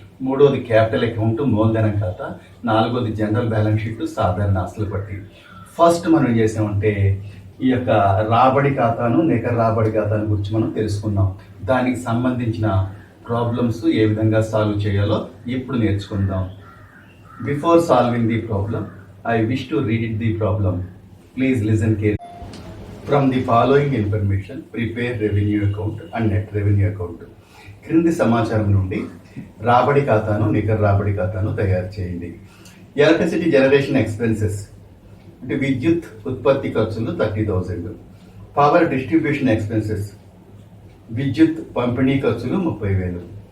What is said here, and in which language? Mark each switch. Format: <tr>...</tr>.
<te>మూడోది capital account, మూలధనం ఖాతా. నాలుగోది జనరల్ బ్యాలెన్స్ షీట్, సాధారణ ఆస్తుల పట్టి. ఫస్ట్ మనం ఏం చేసామంటే ఈ యొక్క రాబడి ఖాతాను, నికర రాబడి ఖాతాను గురించి మనం తెలుసుకున్నాం. దానికి సంబంధించిన ప్రాబ్లమ్స్ ఏ విధంగా సాల్వ్ చేయాలో ఇప్పుడు నేర్చుకుందాం.</te> <en>Before solving the problem, I wish to read it the problem. Please listen carefully. From the following information, prepare revenue account and net revenue account.</en> <te>క్రింది సమాచారం నుండి రాబడి ఖాతాను, నికర రాబడి ఖాతాను తయారు చేయండి. ఎలక్ట్రిసిటీ జనరేషన్ ఎక్స్పెన్సెస్ అంటే విద్యుత్ ఉత్పత్తి ఖర్చులు 30,000. పవర్ డిస్ట్రిబ్యూషన్ ఎక్స్పెన్సెస్ విద్యుత్ పంపిణీ ఖర్చులు 30,000.</te>